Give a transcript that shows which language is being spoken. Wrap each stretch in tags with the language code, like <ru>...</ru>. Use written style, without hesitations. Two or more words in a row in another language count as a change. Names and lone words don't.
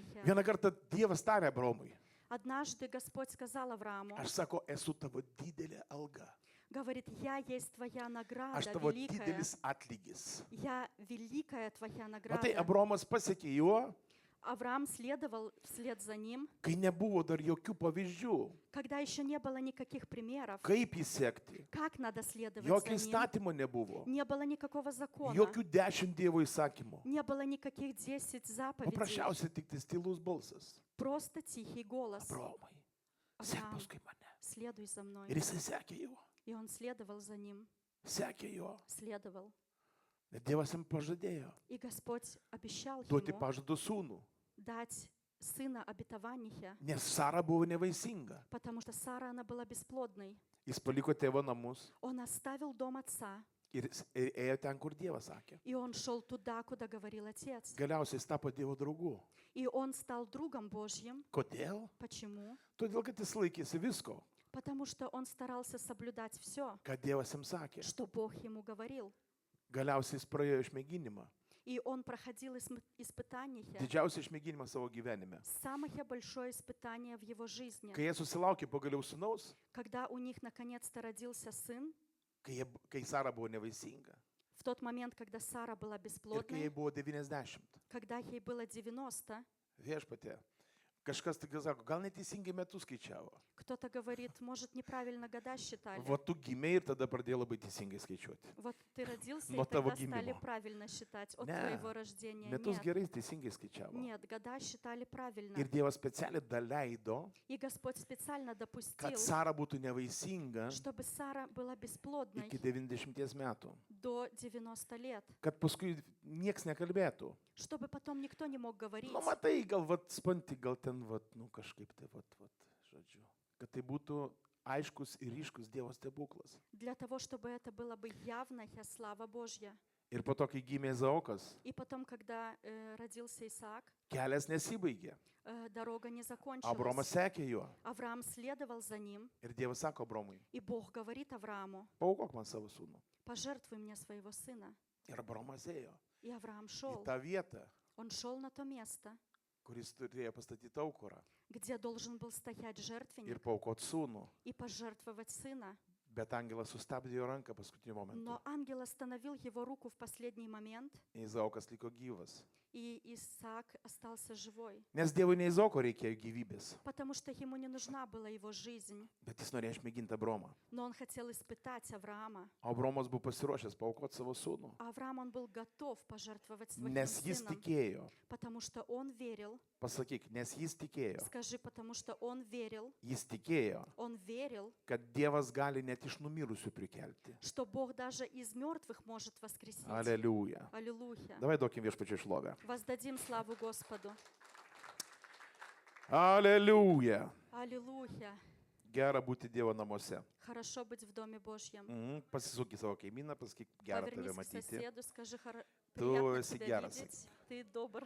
<lt>Vieną kartą Dievas tarė Abraomui,</lt> <ru>Однажды Господь сказал Аврааму,</ru> <lt>aš sako, esu tavo didelė alga,</lt> <ru>говорит, я есть твоя</ru> <lt>aš</lt> <ru>награда</ru> <lt>tavo</lt> <ru>великая.</ru> <lt>didelis atlygis.</lt> <ru>Я великая твоя</ru> <lt>Matai,</lt> <ru>награда.</ru> <lt>Abraomas pasiekė juo,</lt> <ru>Авраам следовал вслед за ним,</ru> <lt>kai nebuvo dar jokių pavyzdžių,</lt> <ru>когда еще не было никаких примеров,</ru> <lt>kaip jį sekti.</lt> <ru>как надо следовать</ru> <lt>Jokio</lt> <ru>за ним.</ru> <lt>įstatymo nebuvo,</lt> <ru>Не было никакого закона,</ru> <lt>jokių 10 Dievo įsakymų.</lt> <ru>не было никаких 10 заповедей,</ru> <lt>Paprasčiausiai tik tai stilus balsas.</lt> <ru>просто тихий голос.</ru> <lt>Abraomai, sek</lt> <ru>Авраам,</ru> <lt>paskui mane.</lt> <ru>следуй за мной.</ru> <lt>Ir jisai sekė juo,</lt> <ru>И он следовал за ним,</ru> <lt>sekė juo.</lt> <ru>следовал.</ru> <lt>Bet Dievas jam pažadėjo</lt> <ru>И Господь обещал</ru> <lt>duoti</lt> <ru>ему</ru> <lt>pažadų sūnų,</lt> <ru>дать сына обетования,</ru> <lt>nes Sara buvo nevaisinga.</lt> <ru>потому что Сара, она была бесплодной.</ru> <lt>Jis paliko tėvo namus</lt> <ru>Он оставил дом отца,</ru> <lt>ir ėjo ten, kur Dievas sakė.</lt> <ru>и он шел туда, куда говорил отец.</ru> <lt>Galiausiai jis tapo Dievo draugu.</lt> <ru>И он стал другом Божьим.</ru> <lt>Kodėl?</lt> <ru>Почему?</ru> <lt>Todėl, kad jis laikėsi visko,</lt> <ru>Потому что он старался соблюдать все,</ru> <lt>ką Dievas jam sakė.</lt> <ru>что Бог ему говорил.</ru> <lt>Galiausiai jis praėjo išmėginimą.</lt> <ru>И он проходил испытания,</ru> <lt>Didžiausią išmėginimą savo gyvenime.</lt> <ru>самое большое испытание в его жизни.</ru> <lt>Kai jie susilaukė pagaliau sūnaus,</lt> <ru>Когда у них наконец-то родился сын,</ru> <lt>kai Sara buvo nevaisinga</lt> <ru>в тот момент, когда Сара была</ru> <lt>ir kai jai</lt> <ru>бесплодной,</ru> <lt>buvo 90.</lt> <ru>когда ей было 90,</ru> <lt>Viešpatie, kažkas tik sako, gal neteisingai metus skaičiavo.</lt> <ru>кто-то говорит, может, неправильно года считали.</ru> <lt>Va tu gimei ir tada pradėjo labai teisingai skaičiuoti.</lt> <ru>Вот ты родился, Но и тогда того стали гимнimo. правильно считать от</ru> <lt>Ne.</lt> <ru>твоего рождения.</ru> <lt>Metus</lt> <ru>Нет,</ru> <lt>gerai teisingai skaičiavo.</lt> <ru>нет, года считали правильно.</ru> <lt>Ir Dievas specialiai daleido,</lt> <ru>И Господь специально допустил,</ru> <lt>kad Sara būtų nevaisinga</lt> <ru>чтобы Сара была бесплодной</ru> <lt>iki 90 metų.</lt> <ru>до 90 лет.</ru> <lt>Kad paskui nieks nekalbėtų.</lt> <ru>чтобы потом никто не мог говорить.</ru> <lt>Nu, matai, gal, spanti, gal ten, kažkaip tai, žodžiu. Kad tai būtų aiškus ir ryškus Dievo stebuklas.</lt> <ru>Для того, чтобы это было бы явная слава Божья.</ru> <lt>Ir po to, kai gimė Izaokas,</lt> <ru>И потом, когда родился Исаак,</ru> <lt>kelias nesibaigė.</lt> <ru>дорога не</ru> <lt>Abromas</lt> <ru>закончилась.</ru> <lt>sekė juo.</lt> <ru>Авраам следовал за ним,</ru> <lt>Ir Dievas sako Abromui,</lt> <ru>и Бог говорит Аврааму:</ru> <lt>paaukok man savo sūnų.</lt> <ru>пожертвуй мне своего сына.</ru> <lt>Ir Abromas ėjo</lt> <ru>И Авраам</ru> <lt>į</lt> <ru>шел.</ru> <lt>tą vietą,</lt> <ru>Он шел на то место,</ru> <lt>kuris turėjo pastatyti aukurą</lt> <ru>где должен был стоять</ru> <lt>ir</lt> <ru>жертвенник</ru> <lt>paaukoti sūnų.</lt> <ru>и пожертвовать сына.</ru> <lt>Bet angelas sustabdė jo ranką paskutiniu momentu.</lt> <ru>Но ангел остановил его руку в последний момент,</ru> <lt>Izaokas liko gyvas.</lt> <ru>и Исаак остался живой.</ru> <lt>Nes Dievui ne Izaoko reikėjo gyvybės,</lt> <ru>Потому что ему не нужна была его жизнь,</ru> <lt>bet jis norėjo išmėginti Abromą.</lt> <ru>но он хотел испытать Авраама.</ru> <lt>O Abromas buvo pasiruošęs paaukoti savo sūnų,</lt> <ru>А Авраам, он был готов пожертвовать своим</ru> <lt>nes jis</lt> <ru>сыном,</ru> <lt>tikėjo.</lt> <ru>потому что он верил.</ru> <lt>Pasakyk, nes jis tikėjo.</lt> <ru>Скажи, потому что он верил,</ru> <lt>Jis tikėjo, kad Dievas gali net iš numirusių prikelti.</lt> <ru>что Бог даже из мертвых может воскресить.</ru> <lt>Aleliuja.</lt> <ru>Аллилуйя.</ru> <lt>Davai duokim viešpačiui šlovę.</lt> <ru>Воздадим славу Господу.</ru> <lt>Aleliuja.</lt> <ru>Аллилуйя.</ru> <lt>Gera būti Dievo namuose.</lt> <ru>Хорошо быть в Доме Божьем.</ru> <lt>Pasisuk į savo kaimyną, pasakyk, gera tave</lt> <ru>Повернись к</ru> <lt>matyti.</lt> <ru>соседу, скажи:</ru> <lt>Tu</lt> <ru>приятно</ru> <lt>esi</lt> <ru>тебя</ru> <lt>geras.</lt> <ru>видеть, ты добр,</ru>